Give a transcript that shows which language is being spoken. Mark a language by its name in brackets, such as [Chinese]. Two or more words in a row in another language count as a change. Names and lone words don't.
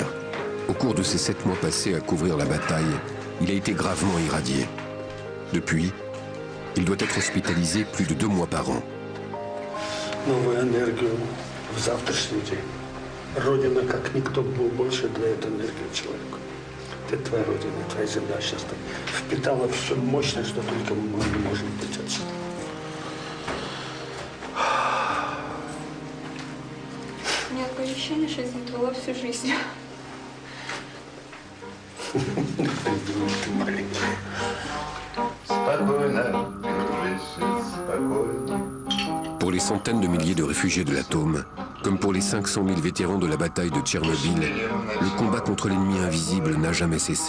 [French] Au cours de ces 7 mois passés à couvrir la bataille, il a été gravement irradié. Depuis, il doit être hospitalisé plus de 2 mois par an. [Russian] Новую энергию в завтрашний день. Родина, как никто был больше, дает энергию человеку. Это твоя родина, твоя земля сейчас впитала всю мощность, что только мы можем быть отсюда. У меня такое ощущение, что я здесь была всю жизнь. [French] Pour les centaines de milliers de réfugiés de l'atome, comme pour les 500 000 vétérans de la bataille de Tchernobyl, le combat contre l'ennemi invisible n'a jamais cessé.